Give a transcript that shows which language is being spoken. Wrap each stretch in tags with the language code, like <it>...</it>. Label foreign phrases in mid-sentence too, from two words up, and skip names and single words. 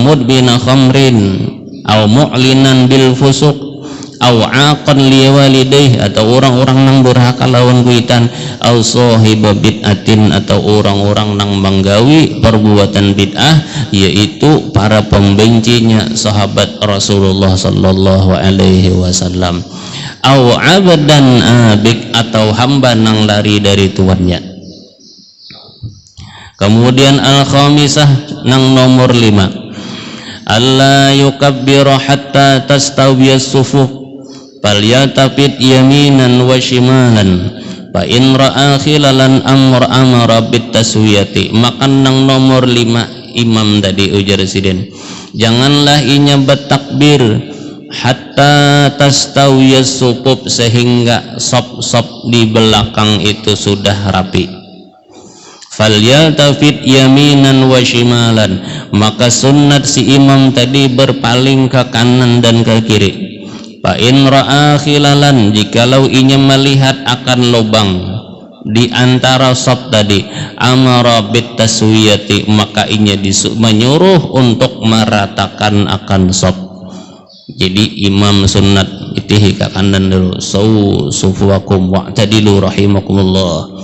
<ar>مدمن خمر أو معلنا بالفسوق أو عاقا لوالديه</ar> <bjn>atau orang-orang nang durhaka lawan kuitan</bjn> <ar>أو صاحب بدعة</ar> <bjn>atau orang-orang nang menggawi perbuatan bid'ah, yaitu para pembencinya sahabat Rasulullah</bjn> <ar>صلى الله عليه وسلم, أو عبدا آبقا</ar> <bjn>atau hamba nang lari dari tuannya. Kemudian al-khamisah nang nomor 5,</bjn> <ar>ألا يكبر حتى تستوي الصفوف فليلتفت يمينا وشمالا فإن رأى خللا أمر بالتسوية.</ar> <bjn>Makan nang nomor 5 imam tadi ujar Sidin, janganlah inya bertakbir</bjn> <ar>حتى تستوي الصفوف,</ar> <bjn>sehingga sop-sop di belakang itu sudah rapi.</bjn> <ar>فليلتفت يمينا وشمالا,</ar> <bjn>maka sunnat si imam tadi berpaling ke kanan dan ke kiri.</bjn> <ar>فإن رأى خللا,</ar> <bjn>jikalau inya melihat akan lubang di antara sop tadi,</bjn> <ar>أمر بالتسوية,</ar> <bjn>maka inya menyuruh untuk meratakan akan sop. Jadi imam sunnat itihi ke kanan dulu,</bjn> <ar>صفوفكم واعتدلوا رحمكم الله.</ar>